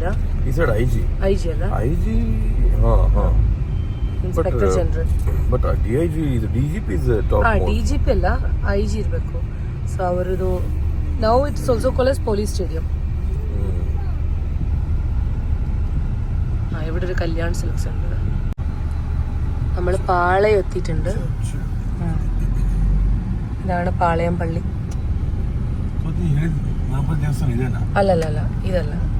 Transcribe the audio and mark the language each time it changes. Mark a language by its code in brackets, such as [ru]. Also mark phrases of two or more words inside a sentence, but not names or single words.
[en] he said IG [kn] ಅಲ್ಲ [en] IG. Inspector General. ಬಟ್ DGP is the top most. [kn] DGP ಅಲ್ಲ, IG ಇರಬೇಕು. [en] ಸೊ ಅವರದು now it's also called as police stadium. [ml] ഇവിടെ ഒരു കല്യാൺ സിൽക്സ് ഉണ്ട്. നമ്മൾ പാളയം എത്തിയിട്ടുണ്ട്. ഇതാണ് പാളയം പള്ളി. അല്ലല്ല, ഇതല്ല.